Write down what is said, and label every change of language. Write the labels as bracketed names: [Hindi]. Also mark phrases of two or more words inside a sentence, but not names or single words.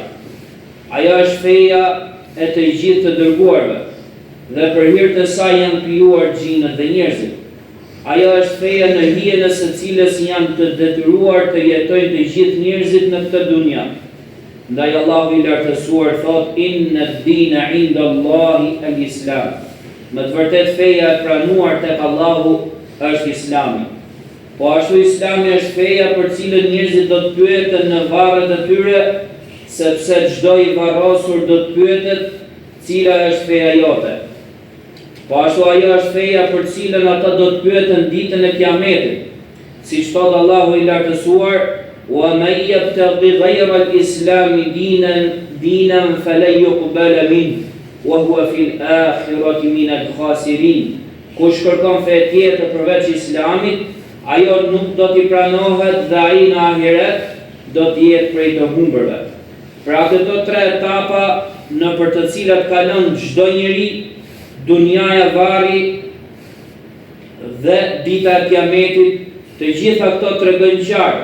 [Albanian] Ajo është feja e të gjithë të dërguarve dhe për hir të saj janë krijuar gjinët dhe njerëzit. Ajo është feja në hijen e së cilës janë të detyruar të jetojnë të gjithë njerëzit në këtë dunja. Ndaj Allahu I lartësuar thot: [Arabic] إن الدين عند الله الإسلام. [Albanian] Më të vërtet feja e pranuar tek Allahu është Islami. Po ashtu Islami është feja për cilën njerëzit do të pyeten në varret e tyre, sepse çdo I varrosur do të pyetet cila është feja jote. Po ashtu ajo është feja për cilën ata do të pyeten ditën e Kiametit. Siç thot Allahu I lartësuar: [Arabic] "ومن يبتغ غير الإسلام دينا فلن يقبل منه وهو في الآخرة من الخاسرين." [Albanian] Kush kërkon fe tjetër përveç Islamit, ajo nuk do t'i pranohet dhe ai në ahiret do t'jetë prej të humbërve. Pra këto tre etapa në për të cilat kalon çdo njeri, dunjaja, varri dhe dita e Kiametit, të gjitha këto tregojnë qartë.